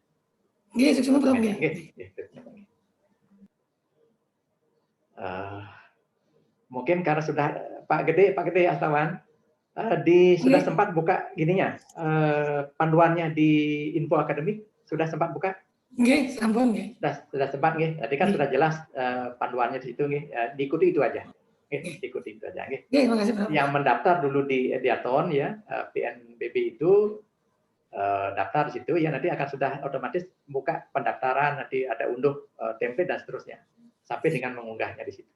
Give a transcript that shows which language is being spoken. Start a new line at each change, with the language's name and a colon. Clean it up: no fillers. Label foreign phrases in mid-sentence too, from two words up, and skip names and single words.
Indonesian: Iya, semua Prof. Mungkin karena sudah Pak Gede Astawan sudah sempat buka gininya panduannya di Info Akademik sudah sempat buka?
Balinese: Nggih, sampun nggih.
Indonesian: Sudah sempat nggih. Tadi kan sudah jelas panduannya di situ nggih. Diikuti itu aja. Diikuti itu aja nggih. Terima kasih Prof. Yang mendaftar dulu di Ideathon ya, PNBB itu daftar di situ ya nanti akan sudah otomatis buka pendaftaran, nanti ada unduh template dan seterusnya sampai dengan mengunggahnya di situ.